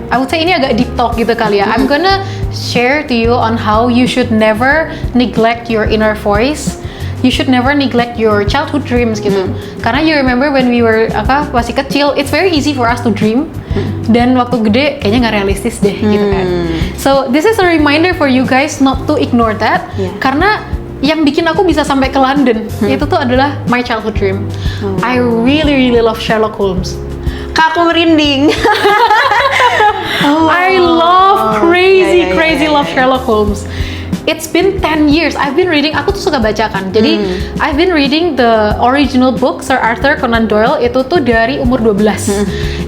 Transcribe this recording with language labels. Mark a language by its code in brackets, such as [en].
[en] I would say [id] ini agak [en] deep talk [id] gitu kali ya. [en] I'm gonna share to you on how you should never neglect your inner voice. You should never neglect your childhood dreams gitu. Karena you remember when we were [id] masih kecil, [en] it's very easy for us to dream. [id] Dan waktu gede kayaknya nggak realistis deh gitu kan. [en] So this is a reminder for you guys not to ignore that. [id] Karena yang bikin aku bisa sampai ke London itu tuh adalah [en] my childhood dream. I really love Sherlock Holmes. [id] Kak, aku merinding. [en] I love crazy love Sherlock Holmes. It's been 10 years. I've been reading. [id] Aku tuh suka baca kan. [en] Jadi I've been reading the original book Sir Arthur Conan Doyle [id] itu tuh dari umur [en] 12.